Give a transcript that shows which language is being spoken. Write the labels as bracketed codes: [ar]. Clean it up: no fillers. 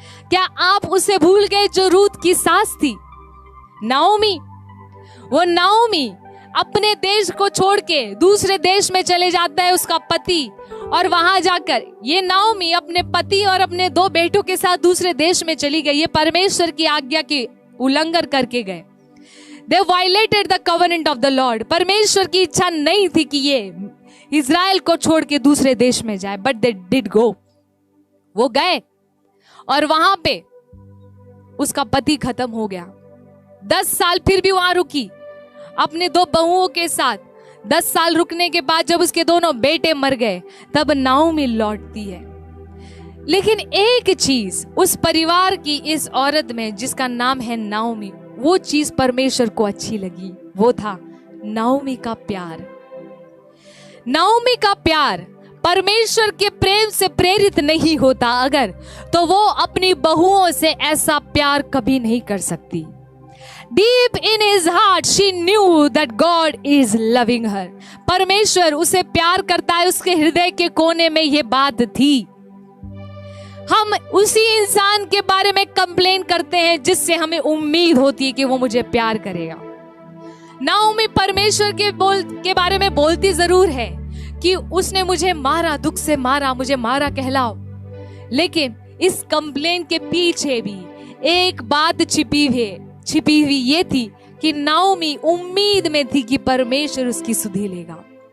[hi] क्या आप उसे भूल गए जो रूत की सास थी, नाओमी? वो नाओमी अपने देश को छोड़ के दूसरे देश में चले जाता है उसका पति, और वहां जाकर ये नाओमी अपने पति और अपने 2 बेटों के साथ दूसरे देश में चली गई। ये परमेश्वर की आज्ञा की उल्लंघन करके गए। [en] They violated the covenant of the Lord। [hi] परमेश्वर की इच्छा नहीं थी कि ये इज़राइल को छोड़ के दूसरे देश में जाए, [en] but they did go। [hi] वो गए और वहां पे उसका पति खत्म हो गया। 10 साल फिर भी वहां रुकी अपने 2 बहुओं के साथ। 10 साल रुकने के बाद जब उसके दोनों बेटे मर गए तब नाओमी लौटती है। लेकिन एक चीज उस परिवार की इस औरत में जिसका नाम है नाओमी, वो चीज परमेश्वर को अच्छी लगी, वो था नाओमी का प्यार। नाओमी का प्यार परमेश्वर के प्रेम से प्रेरित नहीं होता अगर, तो वो अपनी बहुओं से ऐसा प्यार कभी नहीं कर सकती। [en] Deep in his heart she knew that God is loving her। [hi] परमेश्वर उसे प्यार करता है, उसके हृदय के कोने में ये बात थी। हम उसी इंसान के बारे में कंप्लेन करते हैं जिससे हमें उम्मीद होती है कि वो मुझे प्यार करेगा। नाओमी परमेश्वर के बारे में बोलती जरूर है कि उसने मुझे मारा, दुख से मारा, मुझे मारा कहलाओ, लेकिन इस कंप्लेन के पीछे भी एक बात छिपी हुई ये थी कि नाओमी उम्मीद में थी कि परमेश्वर उसकी सुधि लेगा।